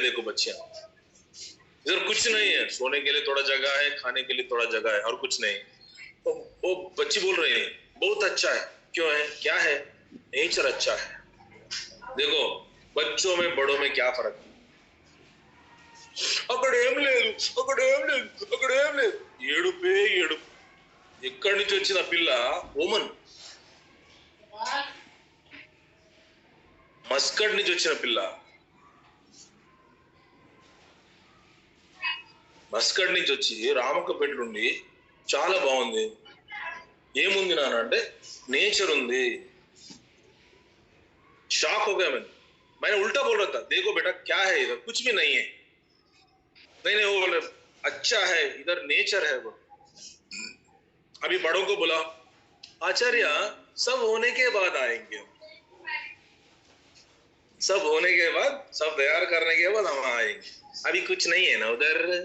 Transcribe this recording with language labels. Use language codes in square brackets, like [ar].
[hi] देखो बच्चियां, इधर कुछ नहीं है, सोने के लिए थोड़ा जगह है, खाने के लिए थोड़ा जगह है, और कुछ नहीं। तो वो बच्ची बोल रही है बहुत अच्छा है। क्यों है? क्या है? नेचर अच्छा है। देखो बच्चों में बड़ों में क्या फर्क है? [te] అక్కడేం లేదు, అక్కడేం లేదు, అక్కడేం లేదు, ఏడుపే ఏడుపు. ఎక్కడి నుంచి వచ్చిన పిల్ల? ఓమన్, మస్కట్ నుంచి వచ్చిన పిల్ల, మస్కట్ నుంచి వచ్చి రామక్కపేట నుండి చాలా బాగుంది. ఏముంది నాన్న అంటే నేచర్ ఉంది. [hi] शॉक हो गया मैंने उल्टा बोल रहा था, देखो बेटा क्या है इधर? कुछ भी नहीं है। नहीं नहीं, वो बोले अच्छा है, इधर नेचर है। वो अभी बड़ों को बोला आचार्य सब होने के बाद आएंगे, सब होने के बाद, सब तैयार करने के बाद हम आएंगे, अभी कुछ नहीं है ना उधर।